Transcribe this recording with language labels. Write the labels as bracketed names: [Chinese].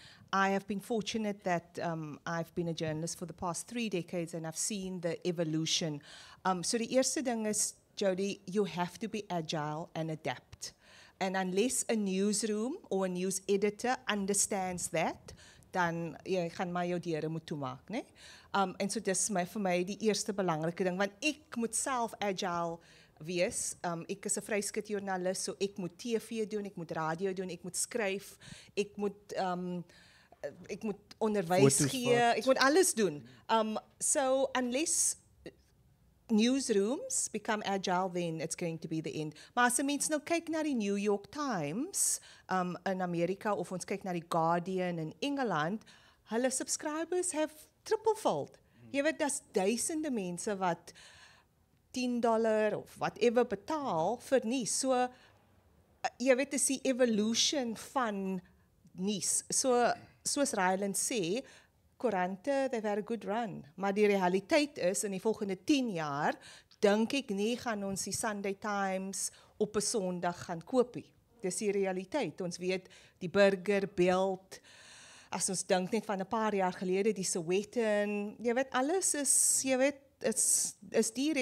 [English] I have been fortunate that I've been a journalist for the past 3 decades and I've seen the evolution. [Afrikaans] So die eerste ding is, [English] Jody, you have to be agile and adapt. And unless a newsroom or a news editor understands that, [Afrikaans] dan jy gaan maar jou deure moet toemaak, né? En so dis vir my die eerste belangrike ding, want ek moet self agile wees. Ek is 'n vryskut joernalis, so ek moet TV doen, ek moet radio doen, ek moet skryf, ek moet onderwys Foto's gee, ek moet alles doen. [English] So unless newsrooms become agile, then it's going to be the end. [Afrikaans] Maar as 'n mens nou kyk na die New York Times in Amerika, of ons kyk na die Guardian in Engeland, hulle [English] subscribers have triple-fold. [Afrikaans] Jy weet, daar's duisende mense wat $10 of whatever betaal vir nuus. So, jy weet, dis die evolution van nuus. So, soos Ryland sê, koerante, [English] they've had a good run. [Afrikaans] Maar die realiteit is, in die volgende 10 jaar, dink ek nie gaan ons die Sunday Times op 'n Sondag gaan koop nie. Dis die realiteit. Ons weet, die Burger, Beeld, as ons dink net van 'n paar jaar gelede, die Sowetan, jy weet, alles is, jy weet, is duur.